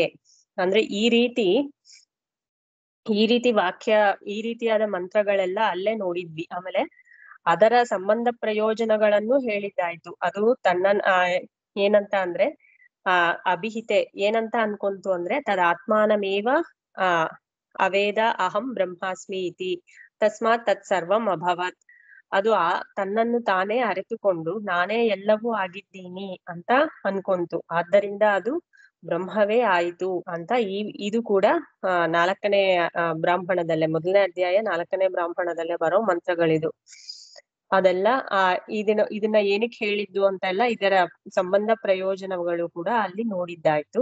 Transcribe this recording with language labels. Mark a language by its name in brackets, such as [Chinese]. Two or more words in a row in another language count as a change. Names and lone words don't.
[Kannada] ಅಂದ್ರೆ ಈ ರೀತಿ ವಾಕ್ಯ, ಈ ರೀತಿಯಾದ ಮಂತ್ರಗಳೆಲ್ಲ ಅಲ್ಲೇ ನೋಡಿದ್ವಿ. ಆಮೇಲೆ ಅದರ ಸಂಬಂಧ ಪ್ರಯೋಜನಗಳನ್ನು ಹೇಳಿದ್ದಾಯ್ತು. ಅದು ಏನಂತ ಅಂದ್ರೆ ಅಭಿಹಿತೆ ಏನಂತ ಅನ್ಕೊಂತು ಅಂದ್ರೆ [Sanskrit] ತದಾತ್ಮಾನಮೇವ ಅವೇದ ಅಹಂ ಬ್ರಹ್ಮಾಸ್ಮಿ ಇತಿ ತಸ್ಮಾತ್ ತತ್ ಸರ್ವಂ ಅಭವತ್. [Kannada] ಅದು ತನ್ನನ್ನು ತಾನೇ ಅರಿತುಕೊಂಡು ನಾನೇ ಎಲ್ಲವೂ ಆಗಿದ್ದೀನಿ ಅಂತ ಅನ್ಕೊಂತು. ಆದ್ದರಿಂದ ಅದು ಬ್ರಹ್ಮವೇ ಆಯಿತು ಅಂತ ಇದು ಕೂಡ 4ನೇ ಬ್ರಾಹ್ಮಣದಲ್ಲೇ, 1ನೇ ಅಧ್ಯಾಯ 4ನೇ ಬ್ರಾಹ್ಮಣದಲ್ಲೇ ಬರೋ ಮಂತ್ರಗಳಿದು. ಅದೆಲ್ಲ ಇದನ್ನ ಏನಕ್ಕೆ ಹೇಳಿದ್ದು ಅಂತೆಲ್ಲ ಇದರ ಸಂಬಂಧ ಪ್ರಯೋಜನಗಳು ಕೂಡ ಅಲ್ಲಿ ನೋಡಿದ್ದಾಯ್ತು.